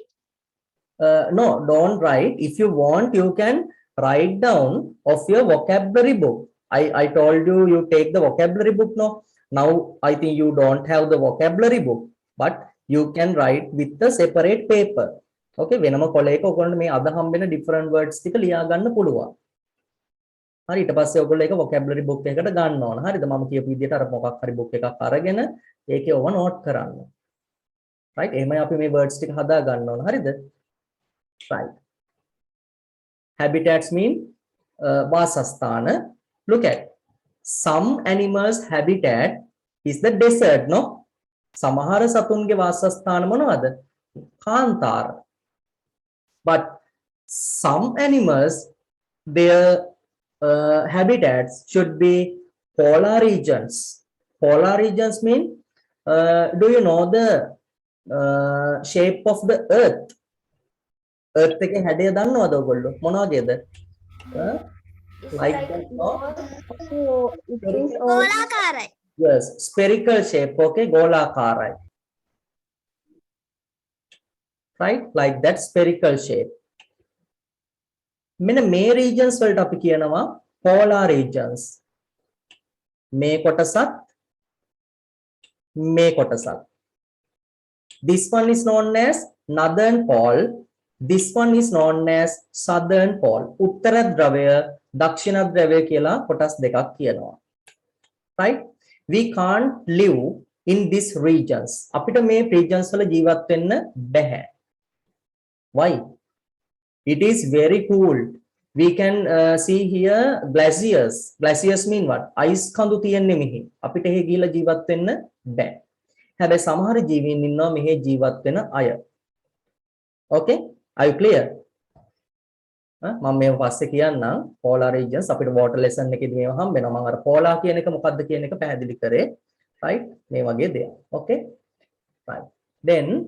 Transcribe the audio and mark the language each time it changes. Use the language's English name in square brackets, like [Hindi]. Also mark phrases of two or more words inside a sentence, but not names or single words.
[English] No, don't write. If you want, you can write down of your vocabulary book. I told you, you take the vocabulary book. No, now I think you don't have the vocabulary book, but you can write with the separate paper. [Sinhala] Okay, වෙනම කොලයක ඔයගොල්ලන්ට මේ අද හම්බෙන [English] different words [Sinhala] ටික ලියා ගන්න පුළුවන්. හරි, ඊට පස්සේ ඔයගොල්ලෝ ඒක [English] vocabulary book [Sinhala] එකකට ගන්න ඕන. හරිද? මම කියපු විදිහට අර මොකක් හරි book එකක් අරගෙන ඒකේ ඔව note කරන්න. right? එහෙමයි අපි මේ words ටික හදා ගන්න ඕන. හරිද? [English] right. Habitats mean vasasthana. Look at some animals habitat is the desert, no? [Sinhala] සමහර සතුන්ගේ වාසස්ථාන මොනවද? කාන්තාර. [English] But some animals, their habitats should be polar regions. Polar regions mean, do you know the shape of the earth? [Sinhala] Earth එකේ හැඩය දන්නවද ඔයගොල්ලෝ? මොන වගේද? [English] Like that, no? [Sinhala] ගෝලාකාරයි. [English] Yes, spherical shape, okay? [Sinhala] ගෝලාකාරයි. Right? [English] Like that spherical shape. [Sinhala] මෙන්න මේ regions වලට අපි කියනවා [English] polar regions. [Sinhala] මේ කොටසත් මේ කොටසත්. [English] This one is known as northern pole. This one is known as southern pole. [Sinhala] උත්තර ධ්‍රවය, දක්ෂිණ ධ්‍රවය කියලා කොටස් දෙකක් කියනවා. [English] Right? We can't live in these regions. [Sinhala] අපිට මේ regions වල ජීවත් වෙන්න බැහැ. [English] Why? It is very cold. We can see here glaciers. Glaciers mean what? [Sinhala] Ice කඳු තියෙන්නේ මෙහි. අපිට එහෙ ගිහිල්ලා ජීවත් වෙන්න බෑ. හැබැයි සමහර ජීවීන් ඉන්නවා මෙහි ජීවත් වෙන අය. [English] Okay? Are you clear? [Sinhala] මම මේව පස්සේ කියන්නම් [English] polar regions [Sinhala] අපිට [English] water lesson [Sinhala] එකේදී මේව හම්බ වෙනවා. මම අර polar කියන එක මොකක්ද කියන එක පැහැදිලි කරේ. Right? මේ වගේ දෙයක්. [English] Okay? Right. Then